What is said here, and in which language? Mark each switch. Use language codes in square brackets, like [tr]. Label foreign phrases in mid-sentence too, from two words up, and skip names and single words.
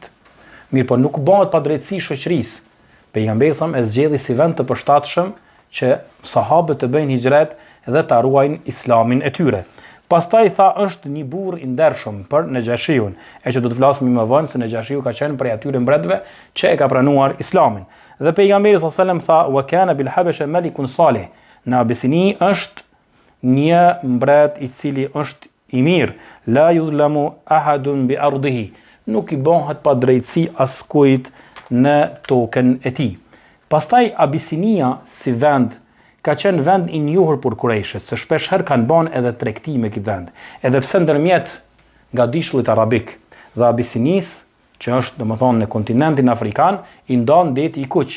[sq] Mirë, po nuk bëhet pa drejtësi shoqërisë. Pejgamberi [ar] صلى الله عليه وسلم [sq] e zgjedhi si vend të përshtatshëm që sahabët të bëjnë hijret dhe ta ruajnë Islamin e tyre. Pastaj tha është një burr i ndershëm për Nejashiun, e që do të flasim më vonë se Nejashiu ka qenë prej atyre mbretëve që e ka pranuar Islamin. Dhe pejgamberi [ar] صلى الله عليه وسلم [sq] tha [ar] وكان بالحبشة ملك صالح. [sq] Në Abisini është një mbret i cili është i mirë, [ar] لا يظلم أحد بأرضه. [sq] Nuk i bëhet pa drejtësi askujt në tokën e tij. Pastaj Abisinia si vend ka qenë vend i njohur për Kurejshet, se shpesh herë kanë bën edhe tregti me këtë vend. Edhe pse ndërmjet gadishullit arabik dhe Abisinis, që është domethënë në kontinentin afrikan, i ndan deti i Kuq.